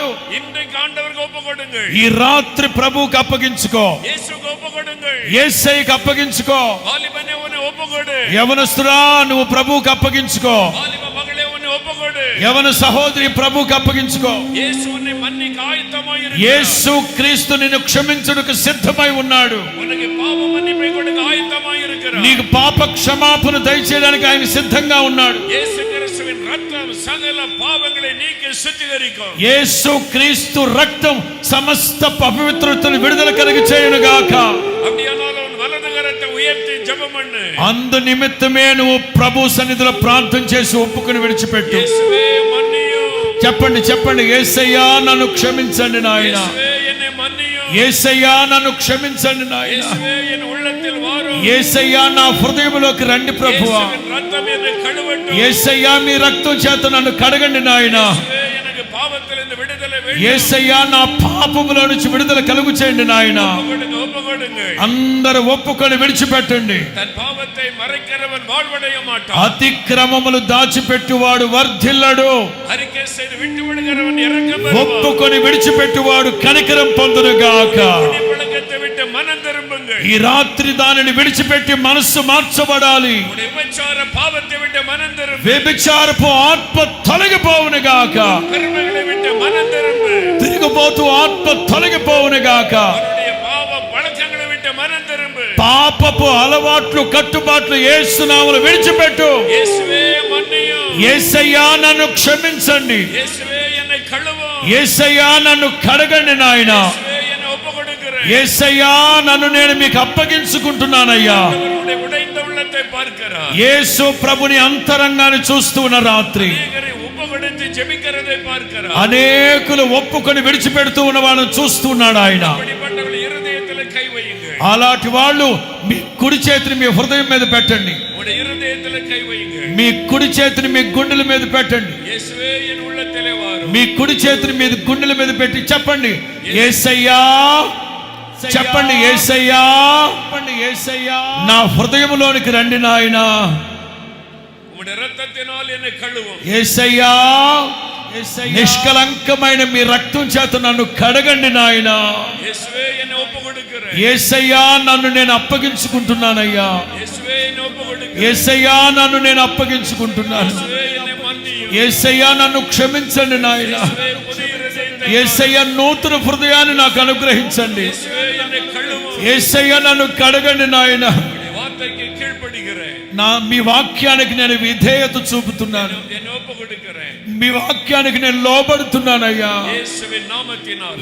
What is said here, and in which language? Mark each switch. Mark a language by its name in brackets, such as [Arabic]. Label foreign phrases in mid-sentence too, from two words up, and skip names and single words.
[Tamil] இன்றைக்கு ஆண்டவருக்கு ஒப்புக்கொடுங்கள். [Telugu] ఈ రాత్రి ప్రభువుకి అప్పగించుకో. [Tamil] இயேசுவுக்கு ஒப்புக்கொடுங்கள். [Telugu] యేసయ్యకి అప్పగించుకో. [Tamil] வாலிபனே உன்னை ஒப்புக்கொடு. [Telugu] యవనస్తుడా నువ్వు ప్రభువుకి అప్పగించుకో. [Tamil] வாலிப மகளே உன்னை ஒப்புக்கொடு. [Telugu] యవన సహోదరి ప్రభువుకి అప్పగించుకో. [Tamil] இயேசு உன்னை மன்னிக்க ஆயத்தமாய் இருக்கிறார். [Telugu] యేసు క్రీస్తు నిన్ను క్షమించుటకు సిద్ధమై ఉన్నాడు. [Tamil] உனக்கு பாவ மன்னிப்பை கொடுக்க ஆயத்தமாய் இருக்கிறார். [Telugu] నీకు పాప క్షమాపణ దయచేయడానికి ఆయన సిద్ధంగా ఉన్నాడు. [Tamil] இயேசு கிறிஸ்துவின் ரத்தம் சகல பாவங்களை நீக்கி சுத்திகரிக்கும். [Telugu] యేసు క్రీస్తు రక్తం సమస్త అపవిత్రతను విడుదల కలిగి చేయును గాక. [Tamil] அப்படியானால் உன் வலது கரத்தை உயர்த்தி ஜெபம் பண்ணு. [Telugu] అందు నిమిత్తమే నువ్వు ప్రభు సన్నిధిలో ప్రార్థన చేసి ఒప్పుకొని విడిచిపెట్టు. [Tamil] இயேசுவே மன்னியும். [Telugu] చెప్పండి యేసయ్యా నన్ను క్షమించండి నాయనా. [Tamil] இயேசுவே என்னை மன்னியும். [Telugu] యేసయ్యా నన్ను క్షమించండి నాయనా. [Tamil] இயேசுவே என் உள்ளத்தில் வாரும். [Telugu] యేసయ్యా నా హృదయంలోకి రండి ప్రభువా. [Tamil] இயேசுவின் ரத்தம் என்னை கழுவட்டும். [Telugu] యేసయ్యా మీ రక్తం చేత నన్ను కడగండి నాయనా. [Tamil] இயேசுவே எனக்கு பாவத்திலிருந்து விடுதலை வேண்டும். [Telugu] యేసయ్యా నా పాపముల నుంచి విడుదల కలుగు చేయండి నాయనా. [Tamil] ஒப்புக்கொடுங்கள். [Telugu] అందరూ ఒప్పుకొని విడిచిపెట్టండి. [Tamil] தன் பாவத்தை மறைக்கிறவன் வாழ்வடைய மாட்டான். [Telugu] అతిక్రమములు దాచిపెట్టువాడు వర్ధిల్లడు. [Tamil] அறிக்கை செய்து விட்டு விடுகிறவன் இரக்கம் பெறுவான். [Telugu] ఒప్పుకొని విడిచిపెట్టువాడు కనికరం పొందును గాక. [Tamil] பழக்கத்தை விட்டு மனம் திரும்புங்கள். [Telugu] ఈ రాత్రి దానిని విడిచిపెట్టి మనస్సు మార్చబడాలి. [Tamil] விபச்சார பாவத்தை விட்டு மனம் திரும்பு. [Telugu] వ్యభిచారపు ఆత్మ తొలగిపోవును గాక. [Tamil] கர்மங்களை விட்டு மனம் திரும்பு. [Telugu] తిరిగిపోతూ ఆత్మ తొలగిపోవును గాక. [Tamil] அவருடைய பாவ பழக்கங்களை [Telugu] పాపపు అలవాట్లు కట్టుబాట్లు యేసు నామములో విడిచిపెట్టు. [Tamil] இயேசுவே மன்னியும். [Telugu] యేసయ్యా నన్ను క్షమించండి. [Tamil] இயேசுவே என்னை கழுவும். [Telugu] యేసయ్యా నన్ను కడగండి నాయన. [Tamil] இயேசுவே என்னை ஒப்புக்கொடுக்கிறேன். [Telugu] యేసయ్యా నన్ను నేను మీకు అప్పగించుకుంటున్నానయ్యా. [Tamil] அவருடைய உடைந்த உள்ளத்தை பார்க்கிறார். [Telugu] యేసు ప్రభుని అంతరంగాన్ని చూస్తూ ఉన్న రాత్రి [Tamil] அநேகரை ஒப்புக்கொடுத்து ஜெபிக்கிறதை பார்க்கிறார். [Telugu] అనేకులు ఒప్పుకొని విడిచిపెడుతూ ఉన్న వాళ్ళని చూస్తున్నాడు ఆయన. [Tamil] அப்படிப்பட்டவர்கள் இருதயத்தில் கை வையுங்கள். [Telugu] అలాంటి వాళ్ళు మీ కుడి చేతిని మీ హృదయం మీద పెట్టండి. [Tamil] உங்களுடைய இருதயத்தில் கை வையுங்கள். [Telugu] మీ కుడి చేతిని మీ గుండెల మీద పెట్టండి. [Tamil] இயேசுவே என் உள்ளத்திலே வாரும். [Telugu] మీ కుడి చేతిని మీ గుండెల మీద పెట్టి చెప్పండి, యేసయ్యా. చెప్పండి, యేసయ్యా. చెప్పండి, యేసయ్యా. నా హృదయంలోనికి రండి నాయనా. [Tamil] உம்முடைய இரத்தத்தினால் என்னை கழுவும். [Telugu] యేసయ్యా, నిష్కలంకమైన మీ రక్తం చేత నన్ను కడగండి నాయనా. [Tamil] இயேசுவே என்னை ஒப்புக்கொடுக்கிறேன். [Telugu] యేసయ్యా, నన్ను నేను అప్పగించుకుంటున్నానయ్యా. [Tamil] இயேசுவே என்னை ஒப்புக்கொடுக்கிறேன். [Telugu] యేసయ్యా, నన్ను నేను అప్పగించుకుంటున్నాను. [Tamil] இயேசுவே என்னை மன்னியும். [Telugu] యేసయ్యా, నన్ను క్షమించండి నాయన. [Tamil] இயேசுவே புதிய இருதயத்தை. [Telugu] యేసయ్యా, నూతన హృదయాన్ని నాకు అనుగ్రహించండి. [Tamil] இயேசுவே என்னை கழுவும். [Telugu] యేసయ్యా, నన్ను కడగండి నాయన. [Tamil] உம்முடைய வார்த்தைக்கு கீழ்ப்படிகிறேன். [Telugu] మీ వాక్యానికి నేను విధేయత చూపుతున్నాను. [Tamil] என்னை ஒப்புக்கொடுக்கிறேன். [Telugu] మీ వాక్యానికి నేను లోబడుతున్నానయ్యా. [Tamil] இயேசுவின் நாமத்தினால்.